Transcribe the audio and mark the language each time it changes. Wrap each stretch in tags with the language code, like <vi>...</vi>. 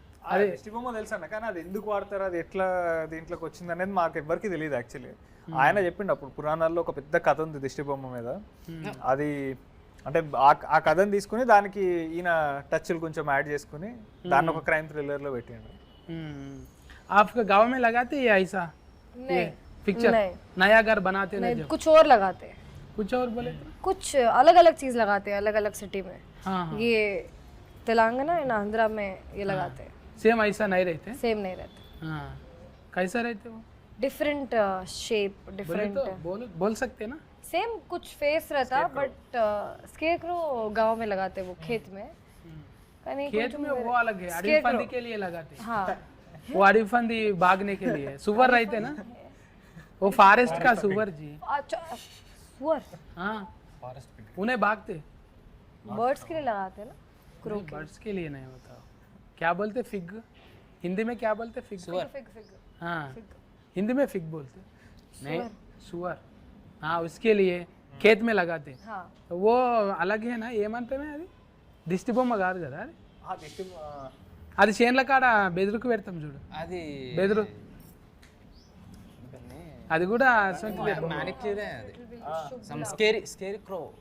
<te>అదే దిష్టి బొమ్మ తెలుసు అన్న, కానీ అది ఎందుకు వాడతారు, అది ఎట్లా దీంట్లోకి వచ్చింది అనేది మాకు ఎవరికి తెలియదు యాక్చువల్లీ. ఆయన చెప్పిండు అప్పుడు పురాణాల్లో ఒక పెద్ద కథ ఉంది దిష్టి బొమ్మ మీద. అది అంటే ఆ కథను తీసుకుని దానికి ఈయన టచ్లు కొంచెం యాడ్ చేసుకుని దాన్ని ఒక క్రైమ్ థ్రిల్లర్లో పెట్టిండు.</te> <hi>आपका गाँव में लगाते ये ऐसा पिक्चर नया घर बनाते नहीं, कुछ और लगाते, कुछ और बोले कुछ अलग अलग चीज लगाते हैं अलग अलग सिटी में. हाँ ये तेलंगाना एंड आंध्रा में ये लगाते हैं. सेम ऐसा नहीं रहते? सेम नहीं रहते, हाँ कैसा रहते वो? Different shape different. बोल सकते ना? सेम कुछ फेस रहता बट स्केरक्रो गांव में लगाते वो खेत में. खेत में वो अलग है, अड़ीफंदी के लिए लगाते. हाँ वो अड़ीफंदी भागने के लिए. सुअर रहते ना, वो फॉरेस्ट का सुअर जी. अच्छा सुअर. हाँ उन्हें भागते. बर्ड्स के लिए लगाते हैं ना, क्रो के. बर्ड्स के लिए नहीं होता. क्या बोलते? फिग. हिंदी में क्या बोलते? फिग. Fig fig. हाँ हिंदी में फिग बोलते. नहीं सुअर. हाँ उसके लिए खेत में लगाते. हाँ वो अलग है ना</hi> <te>ఏమంటే అది దిష్టి బొమ్మ కాదు కదా అది. అది చేన్ల కాడ బెదురుకు పెడతాం చూడు, అది బెదురు. అది కూడా</te> <en>మ్యానిక్యూరే, అది some scary crow.</en>